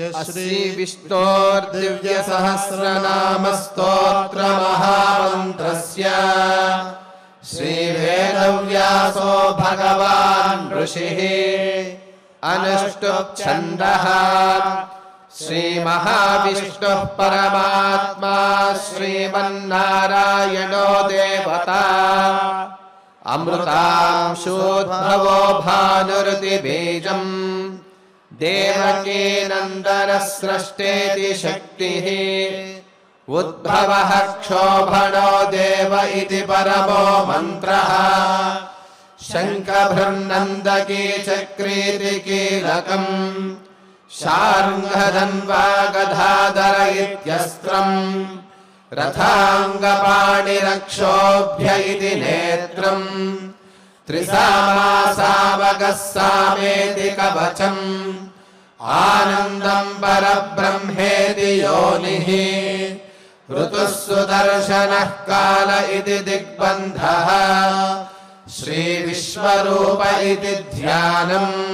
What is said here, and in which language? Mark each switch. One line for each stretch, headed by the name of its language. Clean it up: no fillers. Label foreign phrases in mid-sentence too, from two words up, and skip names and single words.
Sanskrit: శ్రీ విష్ణోర్దివ్య సహస్రనామ స్తోత్ర మహామంత్రస్య శ్రీ వేదవ్యాసో భగవాన్ ఋషిః అనుష్టుప్ ఛందః శ్రీ మహావిష్ణుః పరమాత్మా శ్రీమన్నారాయణో దేవతా అమృతాంశోద్భవో భానురుతి బీజం దేవకీ నందన స్రష్టేతి శక్తిః उद्भवः क्षोभणो देव इति परमो मन्त्रः शङ्खभृन्नन्दकी चक्रीति कीलकम् शार्ङ्गधन्वा गदाधर इत्यस्त्रम् रथाङ्गपाणिरक्षोभ्य इति नेत्रम् त्रिसामासावकः सामेति कवचम् आनन्दम् परब्रह्मेति योनिः ऋतुः सुदर्शनः काल इति दिग्बन्धः श्रीविश्वरूप इति ध्यानम्